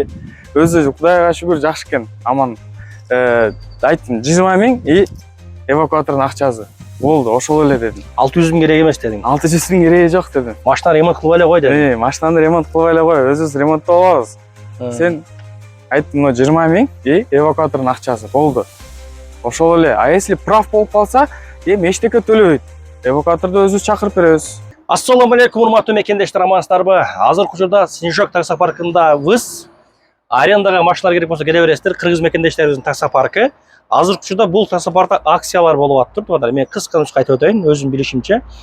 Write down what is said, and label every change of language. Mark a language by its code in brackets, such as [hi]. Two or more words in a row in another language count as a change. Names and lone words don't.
[ky] Өзү Кудайга шүгүр жакшы экен, аман. Айттым 20 миң и эвакуатордун акчасы. Болду, ошол эле дедим. 600 миң керек эмес дедиң. 600 миң кереги жок дедим. Машина ремонт кылып эле кой дедиң. Машинаны ремонт кылып эле кой, өзүбүз ремонттоп алабыз. Сен айттым, 20 миң и эвакуатордун акчасы болду. Ошол эле. [ru] А если прав [ky] болуп калса, эми эчтеке төлөбөйт. Эвакуаторду өзүбүз чакырып беребиз. [ar] السلام عليكم, [ky] урматтуу мекендештер, амансыздарбы? Азыркы учурда Снежок таксопаркындабыз. Арендага машиналар керек болсо келе бересиздер. Кыргыз мекендештерибиздин таксопаркы. Азыркы учурда бул таксопаркта акциялар болуп атыптыр. Туугандар, мен кыска нуска айтып өтөйүн, өзүм билишимче.